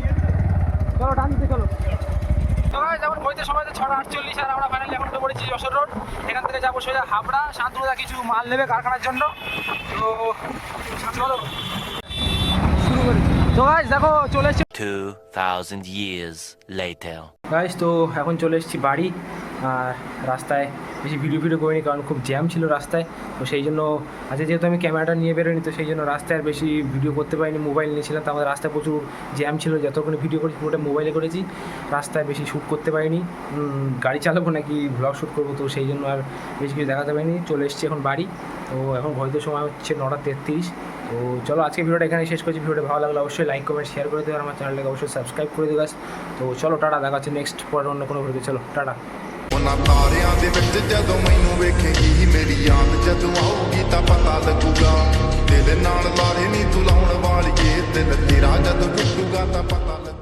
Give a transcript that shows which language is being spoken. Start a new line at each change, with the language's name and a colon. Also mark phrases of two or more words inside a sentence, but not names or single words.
Bangla: চলো টান দিতে চলো। যেমন বইতে সময় 6:48 আর আমরা ফাইনালি এখন তো পড়েছি যশোর রোড। এখান থেকে যাবো সোজা হাবড়া, শান্তনুদা কিছু মাল নেবে কারখানার জন্য। তো চলো শুরু করি। তো গাইস দেখো চলে এসেছি
English: 2000 years later.
Bangla: গাইস, তো এখন চলে এসেছি বাড়ি। আর রাস্তায় বেশি ভিডিও করিনি, কারণ খুব জ্যাম ছিল রাস্তায়। তো সেই জন্য আজকে যেহেতু আমি ক্যামেরাটা নিয়ে বেরোনি, তো সেই জন্য রাস্তায় আর বেশি ভিডিও করতে পারিনি, মোবাইল নিয়েছিলাম। তো আমাদের রাস্তায় প্রচুর জ্যাম ছিল, যতক্ষণ ভিডিও করেছি পুরোটা মোবাইলে করেছি, রাস্তায় বেশি শ্যুট করতে পারিনি। গাড়ি চালাবো নাকি
English: vlog shoot
Bangla: করবো, তো সেই জন্য আর বেশি কিছু দেখাতে পারিনি। চলে এসেছি এখন বাড়ি। তো এখন ঘড়িতে সময় হচ্ছে 9:33। তো চলো আজকে ভিডিওটা এখানে শেষ করছি। ভিডিওটা ভালো লাগলে অবশ্যই
English: like comment share
Bangla: করে দেবে, আর আমার চ্যানেলটাকে অবশ্যই সাবস্ক্রাইব করে দেবে। তো চলো টাটা, দেখা হচ্ছে নেক্সট পরে অন্য কোনো ভিডিও। চলো টাটা।
Punjabi: ਉਹਨਾਂ ਤਾਰਿਆਂ ਦੇ ਵਿੱਚ ਜਦੋਂ ਮੈਨੂੰ ਵੇਖੇਂਗੀ, ਮੇਰੀ ਯਾਦ ਜਦੋਂ ਆਊਗੀ ਤਾਂ ਪਤਾ ਲੱਗੂਗਾ। ਦਿਲ ਨਾਲ ਲਾਰੇ ਨਹੀਂ ਤੂੰ ਲਾਉਣ ਵਾਲੀਏ, ਦਿਲ ਤੇਰਾ ਜਦੋਂ ਟੁੱਟੂਗਾ ਤਾਂ ਪਤਾ